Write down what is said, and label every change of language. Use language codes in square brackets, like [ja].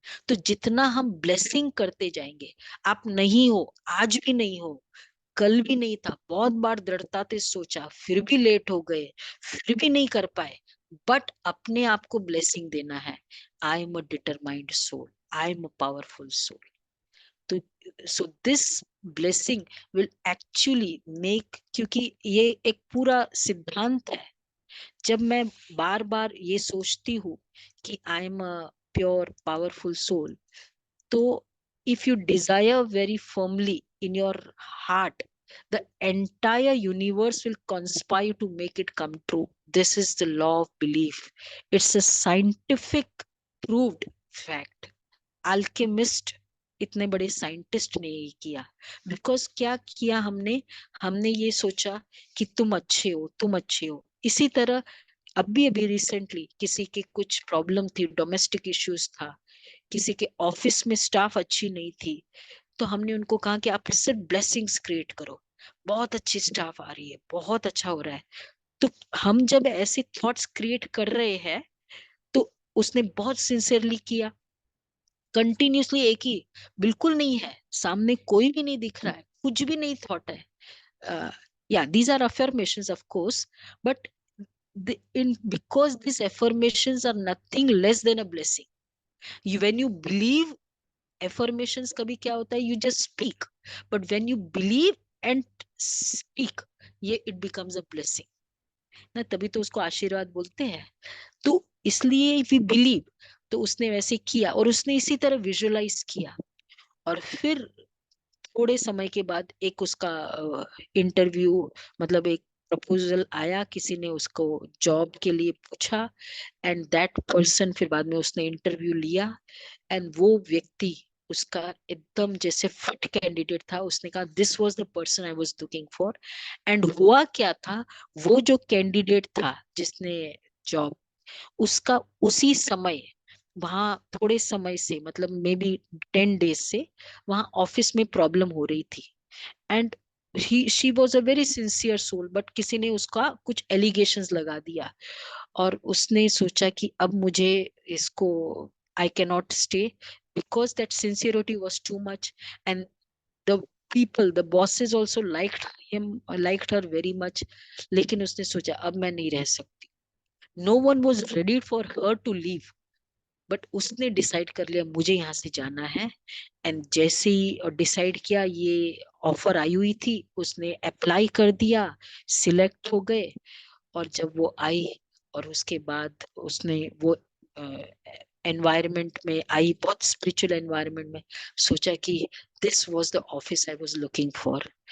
[hi] तो जितना हम ब्लेसिंग करते जाएंगे, आप नहीं हो, आज भी नहीं हो, कल भी नहीं था, बहुत बार दृढ़ता से सोचा, फिर भी लेट हो गए, फिर भी नहीं कर पाए, बट अपने आप को ब्लेसिंग देना है। [en] I am a determined soul, I am a powerful soul. तो so this blessing will actually make, [hi] क्योंकि ये एक पूरा सिद्धांत है। जब मैं बार बार ये सोचती हूँ कि [en] I am a pure powerful soul, तो if you desire very firmly in your heart, the entire universe will conspire to make it come true. This is the law of belief. It's a scientific proved fact. [hi] Alchemist, इतने बड़े scientist ने ये किया, because क्या किया हमने, हमने ये सोचा कि तुम अच्छे हो, तुम अच्छे हो। इसी तरह अभी अभी रिसेंटली किसी की कुछ प्रॉब्लम थी, डोमेस्टिक इश्यूज था, किसी के ऑफिस में स्टाफ अच्छी नहीं थी, तो हमने उनको कहा कि आप सिर्फ ब्लेसिंग्स क्रिएट करो, बहुत अच्छी स्टाफ आ रही है, बहुत अच्छा हो रहा है। तो हम जब ऐसे थॉट्स क्रिएट कर रहे हैं, तो उसने बहुत सिंसियरली किया, कंटिन्यूसली एक ही, बिल्कुल नहीं है, सामने कोई भी नहीं दिख रहा है, कुछ भी नहीं थॉट है, [en] yeah, these are affirmations of course, but because these affirmations are nothing less than a blessing. When you believe, affirmations [hi] कभी क्या होता है, [en] you just speak, but when you believe and speak, ये it becomes a blessing [hi] ना, तभी तो उसको आशीर्वाद बोलते हैं। तो इसलिए if we believe, तो उसने वैसे किया, और उसने इसी तरह विजुअलाइज किया, और फिर थोड़े समय के बाद एक उसका इंटरव्यू, मतलब एक प्रपोजल आया, किसी ने उसको जॉब के लिए पूछा, [en] and that person, [hi] फिर बाद में उसने इंटरव्यू लिया, एंड वो व्यक्ति उसका एकदम जैसे फिट कैंडिडेट था, उसने कहा [en] This was the person I was looking for. [hi] And हुआ क्या था, वो जो कैंडिडेट था जिसने जॉब, उसका उसी समय वहां थोड़े समय से, मतलब मे बी 10 डेज से वहां ऑफिस में प्रॉब्लम हो रही थी, [en] and she was a very sincere soul, [hi] but किसी ने उसका कुछ एलिगेशंस लगा दिया, और उसने सोचा कि अब मुझे इसको, [en] I can not stay, because that sincerity was too much, and the people, the bosses also liked her very much. [hi] लेकिन उसने सोचा अब मैं नहीं रह सकती. [en] No one was ready for her to leave. [hi] But उसने डिसाइड कर लिया मुझे यहाँ से जाना है. एंड जैसे ही डिसाइड किया, ये ऑफर आई हुई थी, उसने अप्लाई कर दिया, सिलेक्ट हो गए. और जब वो आई और उसके बाद उसने वो एनवायरनमेंट में आई, बहुत स्पिरिचुअल एनवायरनमेंट में, सोचा कि [en] This was the office I was looking for.